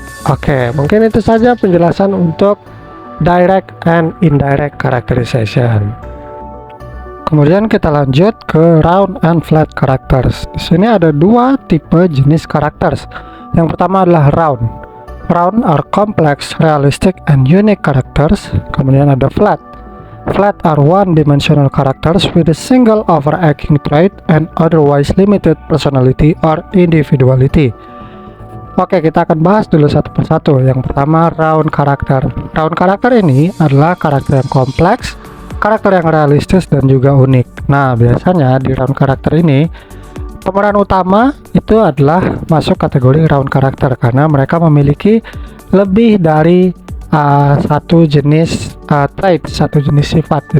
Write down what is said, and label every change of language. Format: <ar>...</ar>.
<id>Oke, mungkin itu saja penjelasan untuk direct and indirect characterization. Kemudian kita lanjut ke round and flat characters. Di sini ada dua tipe jenis characters. Yang pertama adalah round.</id> <en>Round are complex, realistic, and unique characters.</en> <id>Kemudian ada flat.</id> <en>Flat are one-dimensional characters with a single overarching trait and otherwise limited personality or individuality.</en> <id>Oke, kita akan bahas dulu satu persatu. Yang pertama, round karakter. Round karakter ini adalah karakter yang kompleks, karakter yang realistis, dan juga unik. Nah, biasanya di round karakter ini pemeran utama itu adalah masuk kategori round karakter karena mereka memiliki lebih dari satu jenis trait, satu jenis sifat.</id>